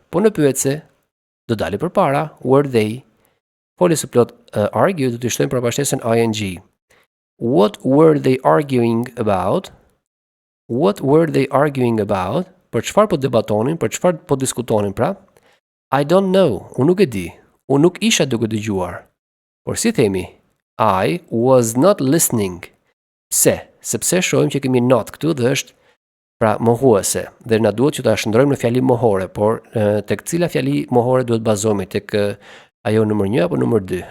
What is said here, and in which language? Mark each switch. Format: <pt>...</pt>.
<sq>Po në pyetse, do dali përpara,</sq> <en>were they.</en> <sq>Folja së plot argue do të shtojmë përpashtesën ing.</sq> <en>What were they arguing about? What were they arguing about?</en> <sq>Për çfarë po debatonin, për çfarë po diskutonin pra?</sq> <en>I don't know,</en> <sq>unë nuk e di, unë nuk isha duke dëgjuar. Por si themi,</sq> <en>I was not listening.</en> <sq>Pse? Sepse shohim që kemi not këtu dhe është pra mohuese dhe na duhet që ta shndrojmë në fjali mohore, por tek cila fjali mohore duhet bazohemi, tek ajo numër 1 apo numër 2?</sq>